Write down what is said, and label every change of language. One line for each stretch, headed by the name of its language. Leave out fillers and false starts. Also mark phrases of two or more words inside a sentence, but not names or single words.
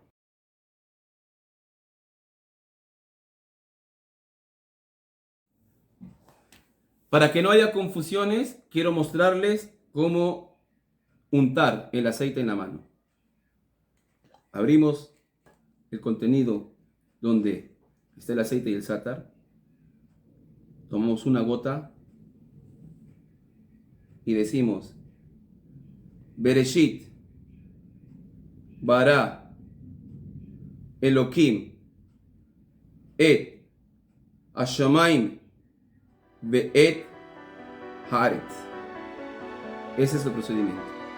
Spanish: Para que no haya confusiones, quiero mostrarles cómo untar el aceite en la mano. Abrimos el contenido donde está el aceite y el sátar. Tomamos una gota y decimos
Hebrew: בראשית ברא אלהים את השמים ואת הארץ.
Spanish: Ese es el procedimiento.